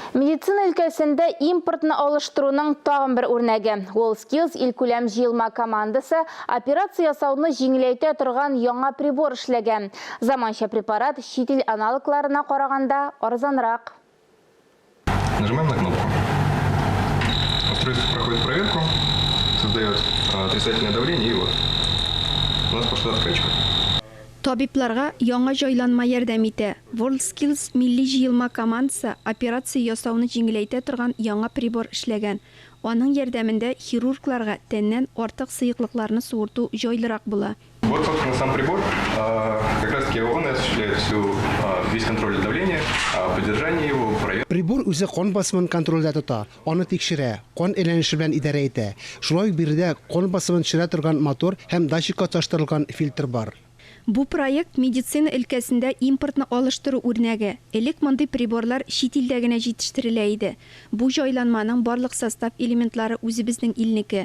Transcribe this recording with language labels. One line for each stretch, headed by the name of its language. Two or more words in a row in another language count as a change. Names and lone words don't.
Tatar: Медицина өлкәсендә импортны алыштыруның тагын бер үрнәге. WorldSkills илкүләм җыелма командасы операция ясауны җиңеләйтә торган яңа прибор эшләгән. Заманча препарат чит ил аналогларына караганда арзанрак.
Russian: Нажимаем на кнопку. Устройство проходит проверку, создает отрицательное давление, и вот у нас пошла откачка.
Tatar: Табибларга яңа җайланма ярдәм итә. WorldSkills милли җыелма командасы операция ясауны җиңеләйтә торган яңа прибор эшләгән. Аның ярдәмендә хирургларга тәннән артык сыеклыкларны суырту җайлырак була.
Russian: Вот, собственно, сам прибор. Как раз таки он осуществляет весь контроль давления, поддержание его, проверку.
Tatar: Прибор үзе кан басымын контрольдә тота, аны тикшерә, кан әйләнеше белән идарә итә. Шулай ук биредә кан басымын төшерә торган мотор һәм датчикка таштырылган фильтр бар. Бу проект медицина өлкәсендә импортны алыштыру үрнәге. Элек мондый приборлар чит илдә генә җитештерелә иде. Бу җайланманың барлык состав элементлары үзебезнең илнеке.